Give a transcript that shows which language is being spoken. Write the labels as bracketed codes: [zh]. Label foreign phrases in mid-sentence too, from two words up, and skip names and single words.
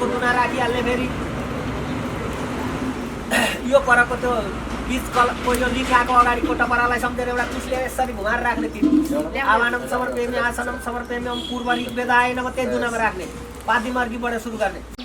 [ne] दुना राखिहाल्ने फेरि यो परको त्यो बिच पहिलो लिखाएको अगाडिको टपरालाई सम्झेर एउटा कुसले यसरी घुमाएर राख्ने तिन [sa] आवानम समर्पयामि आसनम समर्पयामि ओम पूर्व ऋग्वेदाय नमः [ne] त्यही दुनामा राख्ने पादी मार्गीबाट सुरु गर्ने